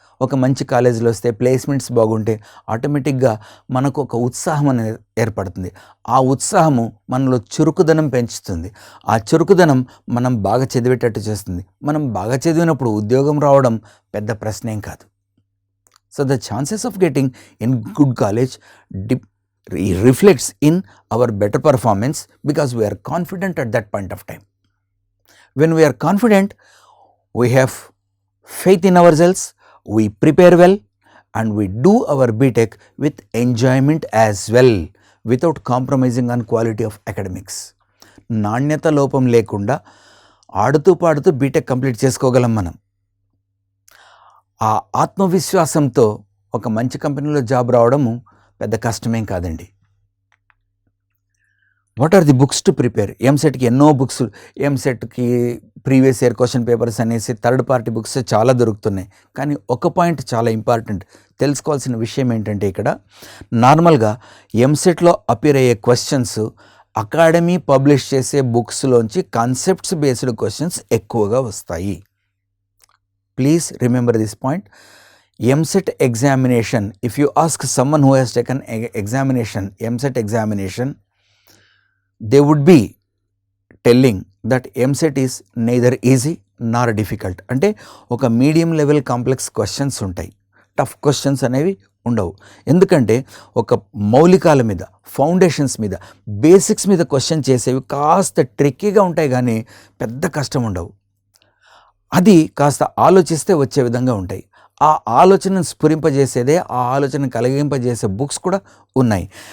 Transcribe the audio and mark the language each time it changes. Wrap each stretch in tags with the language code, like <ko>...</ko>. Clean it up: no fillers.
<te>ఒక మంచి కాలేజీలో వస్తే, ప్లేస్మెంట్స్ బాగుంటే ఆటోమేటిక్గా మనకు ఒక ఉత్సాహం అనేది ఏర్పడుతుంది. ఆ ఉత్సాహము మనలో చురుకుదనం పెంచుతుంది. ఆ చురుకుదనం మనం బాగా చదివేటట్టు చేస్తుంది. మనం బాగా చదివినప్పుడు ఉద్యోగం రావడం పెద్ద ప్రశ్నేం కాదు.</te> <en>So the chances of getting in good college reflects in our better performance because we are confident at that point of time. When we are confident, we have faith in ourselves, we prepare well, and we do our BTech with enjoyment as well, without compromising on quality of academics.</en> <te>నాణ్యత లోపం లేకుండా ఆడుతూ పాడుతూ BTech complete చేసుకోగలం మనం. ఆ ఆత్మవిశ్వాసంతో ఒక మంచి కంపెనీలో జాబ్ రావడము పెద్ద కష్టమేం కాదండి.</te> <en>What are the books to prepare?</en> <te>ఎంసెట్కి ఎన్నో books, ఎంసెట్కి previous year question papers అనేసి థర్డ్ పార్టీ బుక్స్ చాలా దొరుకుతున్నాయి. కానీ ఒక పాయింట్ చాలా ఇంపార్టెంట్ తెలుసుకోవాల్సిన విషయం ఏంటంటే, ఇక్కడ నార్మల్గా ఎంసెట్లో అపియర్ అయ్యే క్వశ్చన్స్ అకాడమీ పబ్లిష్ చేసే బుక్స్లోంచి కాన్సెప్ట్స్ బేస్డ్ క్వశ్చన్స్ ఎక్కువగా వస్తాయి.</te> <en>Please remember this point. MSET examination, if you ask someone who has taken examination, MSET examination, they would be telling that MSET is neither easy nor difficult.</en> <te>అంటే ఒక medium level complex questions ఉంటాయి, tough questions అనేవి ఉండవు. ఎందుకంటే ఒక మౌలికాల మీద, foundations మీద, basics మీద క్వశ్చన్ చేసేవి కాస్త ట్రిక్కీగా ఉంటాయి, కానీ పెద్ద కష్టం ఉండవు. అది కాస్త ఆలోచిస్తే వచ్చే విధంగా ఉంటాయి. ఆ ఆలోచనను స్ఫురింపజేసేదే, ఆ ఆలోచన కలిగింపజేసే బుక్స్ కూడా ఉన్నాయి.</te>